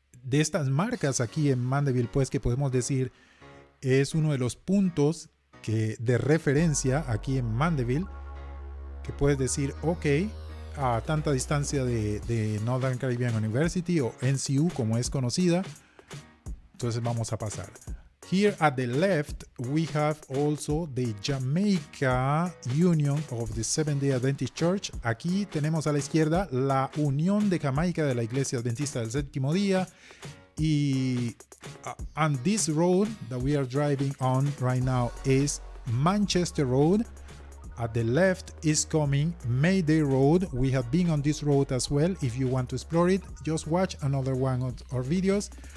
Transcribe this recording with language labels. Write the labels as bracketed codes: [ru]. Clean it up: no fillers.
[es] estas marcas aquí en Mandeville, pues, que podemos decir es uno de los puntos de referencia aquí en Mandeville, que puedes decir, ok, a tanta distancia de Northern Caribbean University, o NCU como es conocida, entonces vamos a pasar. [en] Here at the left, we have also the Jamaica Union of the Seventh-day Adventist Church. [es] Aquí tenemos a la izquierda la Unión de Jamaica de la Iglesia Adventista del Séptimo Día. [en] Y on this road that we are driving on right now is Manchester Road. At the left is coming Mayday Road. We have been on this road as well. If you want to explore it, just watch another one of our videos.